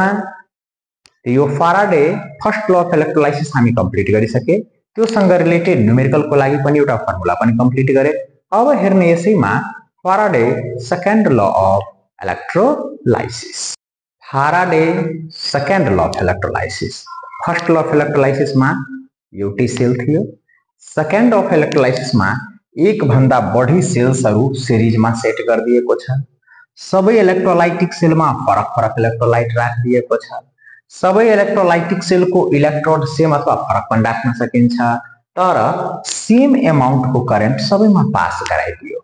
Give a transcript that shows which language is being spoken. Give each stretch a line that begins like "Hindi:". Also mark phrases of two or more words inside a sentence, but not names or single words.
Nepali: यो फ्याराडे
English: first law of electrolysis
Nepali: हामी कम्प्लिट गरिसके त्योसँग
English: related numerical
Nepali: को लागि पनि एउटा फर्मुला पनि कम्प्लिट गरे। अब हेर्ने यसैमा फ्याराडे
English: second law of electrolysis.
Nepali: फ्याराडे
English: second law of electrolysis first law of electrolysis
Nepali: में एउटै सेल थियो।
English: second of electrolysis
Nepali: में एक भन्दा बढी सेल्सहरु सिरिज में सेट गरिदिएको छ। सबै
English: electrolytic cell
Nepali: में फरक फरक इलेक्ट्रोलाइट राखिदिएको छ। सबै
English: electrolytic cell
Nepali: को इलेक्ट्रोड सेम अथवा फरक पनि राख्न सकिन्छ तर
English: same amount
Nepali: को करेन्ट सबैमा पास गराइदियो।